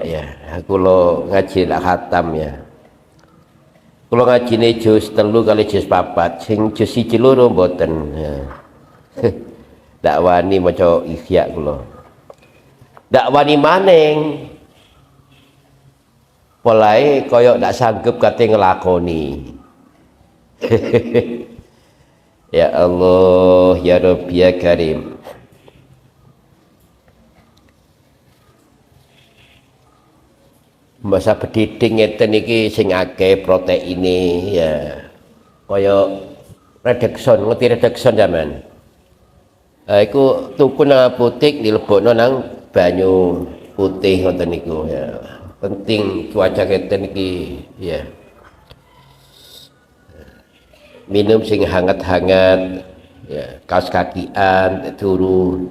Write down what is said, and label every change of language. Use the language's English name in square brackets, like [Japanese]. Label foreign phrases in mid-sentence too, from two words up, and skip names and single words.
[Javanese] ya kula ngaji lak khatam, ya kula ngajine juz 3 kali juz 4 sing juz 1 loro mboten, ya ndak wani maca Ihya kula ndak wani maning polahe kaya ndak sanggup kate ngelakoni. [Arabic] يا الله يا رب يا كريم. [Javanese] Masa pendidik ngeten iki sing akeh proteine ya. Kaya Redoxon, ngerti Redoxon zaman. Iku tuku nang apotek dilebokno nang banyu putih ngoten niku ya. Penting cuaca ngeten iki ya. Minum sing hangat-hangat ya, kaos kakian turu.